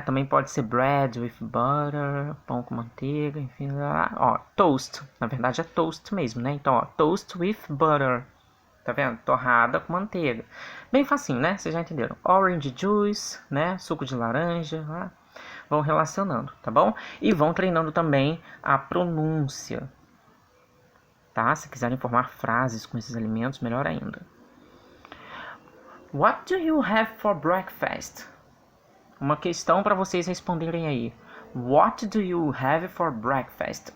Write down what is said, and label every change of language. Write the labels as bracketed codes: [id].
[pt] Também pode ser [en] bread with butter, [pt] pão com manteiga, enfim. Ó, toast. Na verdade é toast mesmo, né? Então, ó, [en] toast with butter. [pt] Tá vendo? Torrada com manteiga. Bem facinho, né? Vocês já entenderam. [en] Orange juice, [pt] né? Suco de laranja. Vão relacionando, tá bom? E vão treinando também a pronúncia. Tá? Se quiserem formar frases com esses alimentos, melhor ainda. [en] What do you have for breakfast? [pt] Uma questão para vocês responderem aí. [en] What do you have for breakfast?